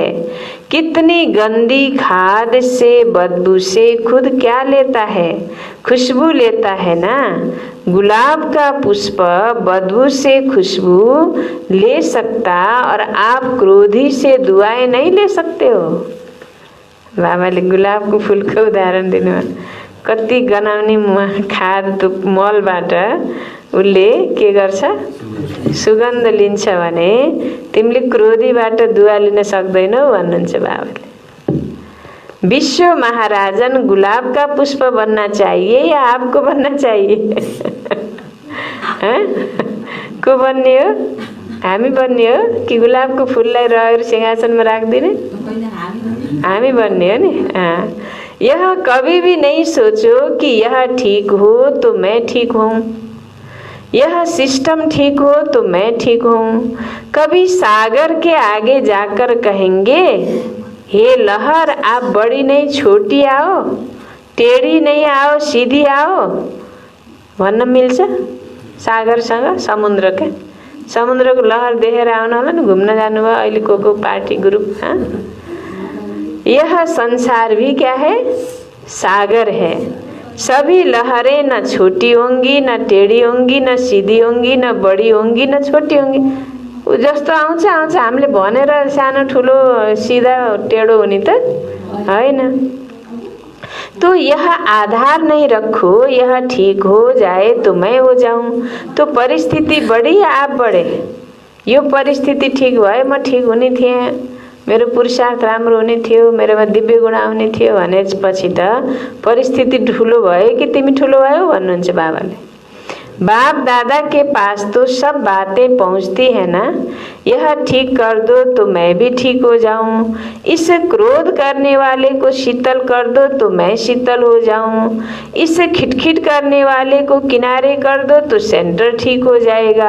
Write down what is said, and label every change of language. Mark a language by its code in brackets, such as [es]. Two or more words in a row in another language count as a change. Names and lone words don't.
[hi] कितनी गंदी खाद से बदबू से खुद क्या लेता है? खुशबू लेता है ना। गुलाब का पुष्प बदबू से खुशबू ले सकता और आप क्रोधी से दुआएं नहीं ले सकते हो। [ne] बाबाले गुलाबको फुलको उदाहरण दिनुभयो। कति गनाउने खाद मलबाट उसले के गर्छ? सुगन्ध लिन्छ भने तिमीले क्रोधीबाट दुआ लिन सक्दैनौ भन्नुहुन्छ बाबाले। [hi] विश्व महाराजन गुलाब का पुष्प बनना चाहिए या आपको बनना चाहिए? [ne] को बन्ने हो? हामी बन्ने हो कि गुलाबको फुललाई रगेर सिंहासनमा राख्दिने? हामी बन्ने हो नि। [hi] यह कभी भी नहीं सोचो कि यह ठीक हो तो मैं ठीक हूँ, यह सिस्टम ठीक हो तो मैं ठीक हूँ। कभी सागर के आगे जाकर कहेंगे हे लहर आप बड़ी नहीं छोटी आओ, टेढ़ी नहीं आओ सीधी आओ [ne] भन्न मिल्छ? सागरसँग समुद्रको लहर देखेर आउनु होला नि, घुम्न जानुभयो अहिले को पार्टी ग्रुप। [hi] यह संसार भी क्या है? सागर है। सभी लहरें न छोटी होंगी, न टेढ़ी होंगी, न सीधी होंगी, न बड़ी होंगी, न छोटी होंगी। [ne] उ जस्तो आउँछ हामीले भनेर सानो ठुलो सीधा टेढ़ो हुने त हैन। [hi] तो यह आधार नहीं रखो यह ठीक हो जाए तो मैं हो जाऊं। तो परिस्थिति बड़ी या आप बड़े? [ne] यो परिस्थिति ठीक भए म ठीक हुने थिएँ, मेरो पुरुषार्थ राम्रो हुने थियो, मेरोमा दिव्य गुण आउने थियो भनेपछि त परिस्थिति ठुलो भयो कि तिमी ठुलो भयो भन्नुहुन्छ बाबाले। [hi] बाप दादा के पास तो सब बातें पहुंचती है ना। यह ठीक कर दो तो मैं भी ठीक हो जाऊं, इस क्रोध करने वाले को शीतल कर दो तो मैं शीतल हो जाऊं, इस खिटखिट करने वाले को किनारे कर दो तो सेंटर ठीक हो जाएगा।